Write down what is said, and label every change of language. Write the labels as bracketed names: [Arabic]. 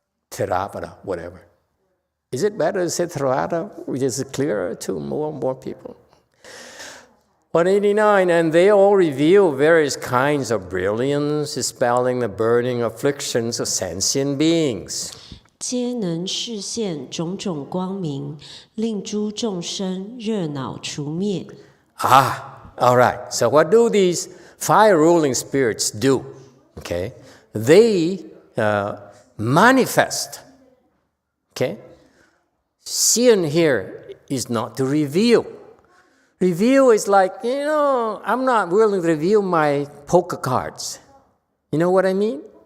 [English] Theravada, whatever. Is it better to say Theravada, which is clearer to more and more people? 189, and they all reveal various kinds of brilliance, dispelling the burning afflictions of sentient beings. [Chinese] 皆能示现种种光明，令诸众生热恼除灭。 [English] All right. So what do these fire ruling spirits do? Okay, they manifest. Okay, Xian here is not to reveal. Reveal is like, I'm not willing to reveal my poker cards. You know what I mean?